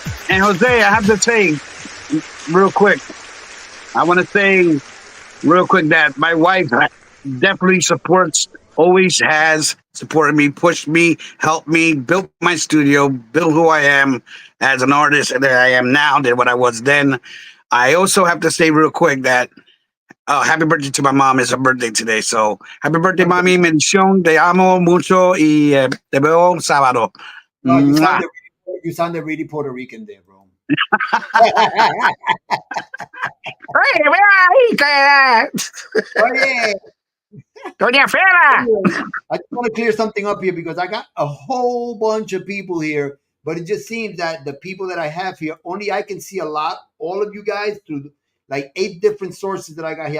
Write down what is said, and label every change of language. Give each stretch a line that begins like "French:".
English: And Jose, I have to say, real quick, I want to say real quick that my wife definitely supports, always has supported me, pushed me, helped me, built my studio, built who I am as an artist that I am now than what I was then. I also have to say real quick that happy birthday to my mom. It's her birthday today. So happy birthday, mami.
Spanish: Bendición. Te amo mucho y te veo sábado.
English: No, Mwah. you sounded really Puerto Rican there, bro.
Spanish: Hey, ven ahí, que- Oye, Doña Fera.
English: I just want to clear something up here because I got a whole bunch of people here, but it just seems that the people that I have here, only I can see a lot, all of you guys, through like 8 different sources that I got here.